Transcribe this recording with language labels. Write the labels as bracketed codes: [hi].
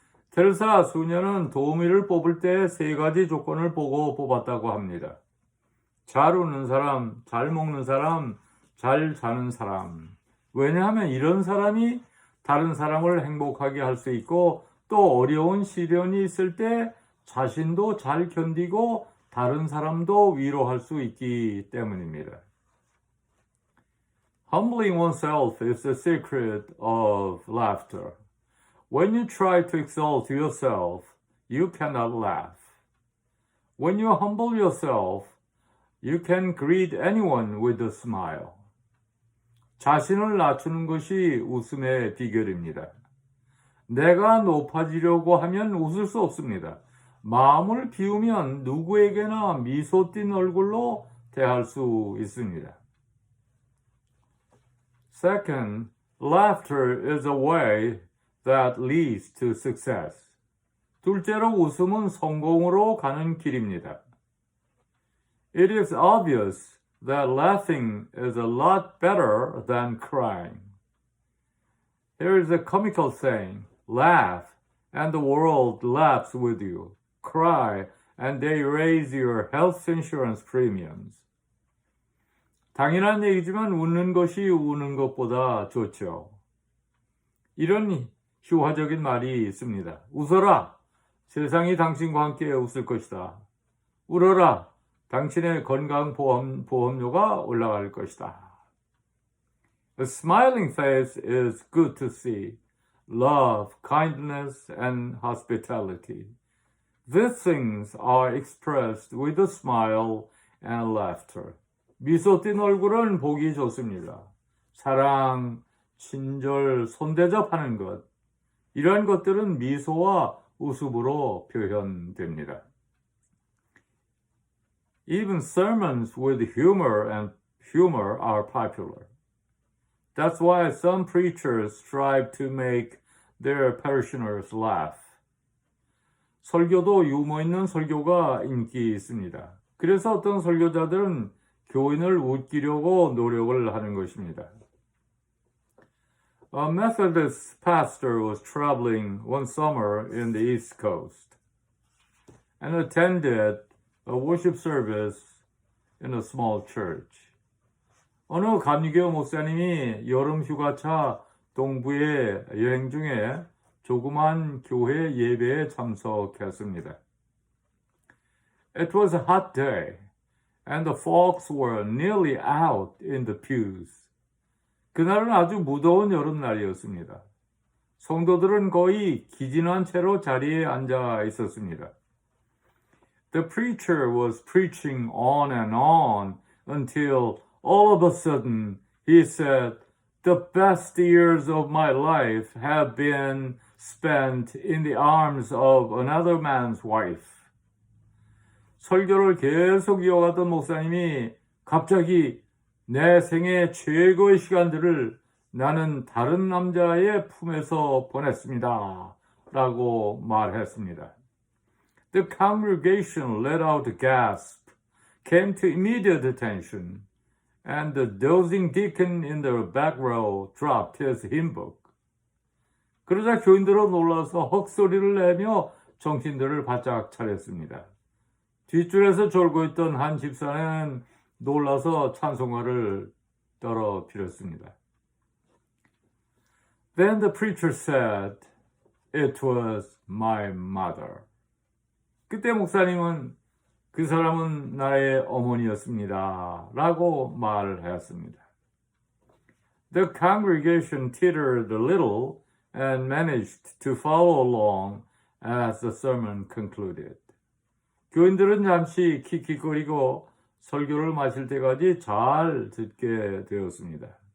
[ko] 테레사 수녀는 도우미를 뽑을 때 3가지 조건을 보고 뽑았다고 합니다. 잘 웃는 사람, 잘 먹는 사람, 잘 자는 사람. 왜냐하면 이런 사람이 다른 사람을 행복하게 할 수 있고 또 어려운 시련이 있을 때 자신도 잘 견디고 다른 사람도 위로할 수 있기 때문입니다. [en] Humbling oneself is the secret of laughter. When you try to exalt yourself, you cannot laugh. When you humble yourself, you can greet anyone with a smile. [ko] 자신을 낮추는 것이 웃음의 비결입니다. 내가 높아지려고 하면 웃을 수 없습니다. 마음을 비우면 누구에게나 미소 띤 얼굴로 대할 수 있습니다. [en] Second, laughter is a way that leads to success. [ko] 둘째로 웃음은 성공으로 가는 길입니다. [en] It is obvious that laughing is a lot better than crying. Here is a comical saying, laugh and the world laughs with you. Cry and they raise your health insurance premiums. [ko] 당연한 얘기지만 웃는 것이 우는 것보다 좋죠. 이런 희화적인 말이 있습니다. 웃어라. 세상이 당신과 함께 웃을 것이다. 울어라. 당신의 건강보험료가 올라갈 것이다. [en] A smiling face is good to see. Love, kindness, and hospitality. These things are expressed with a smile and laughter. [ko] 미소 띤 얼굴은 보기 좋습니다. 사랑, 친절, 손대접하는 것. 이러한 것들은 미소와 웃음으로 표현됩니다. [en] Even sermons with humor are popular. That's why some preachers strive to make their parishioners laugh. [ko] 설교도 유머 있는 설교가 인기 있습니다. 그래서 어떤 설교자들은 교인을 웃기려고 노력을 하는 것입니다. [en] A Methodist pastor was traveling one summer in the East Coast and attended a worship service in a small church. [ko] 어느 감리교 목사님이 여름 휴가차 동부의 여행 중에 조그만 교회 예배에 참석했습니다. [en] It was a hot day, and the folks were nearly out in the pews. [ko] 그날은 아주 무더운 여름날이었습니다. 성도들은 거의 기진한 채로 자리에 앉아 있었습니다. [en] The preacher was preaching on and on until all of a sudden he said, "The best years of my life have been spent in the arms of another man's wife." [ko] 설교를 계속 이어가던 목사님이 갑자기 내 생애 최고의 시간들을 나는 다른 남자의 품에서 보냈습니다. 라고 말했습니다. [en] The congregation let out a gasp, came to immediate attention, and the dozing deacon in the back row dropped his hymn book. [ko] 그러자 교인들은 놀라서 헉소리를 내며 정신들을 바짝 차렸습니다. 뒷줄에서 졸고 있던 한 집사는 놀라서 찬송가를 떨어뜨렸습니다. [en] Then the preacher said, "It was my mother." [ko] 그때 목사님은 그 사람은 나의 어머니였습니다. 라고 말했습니다. [en] The congregation tittered a little and managed to follow along as the sermon concluded. [ko] 교인들은 잠시 킥킥거리고 설교를 마칠 때까지 잘 듣게 되었습니다.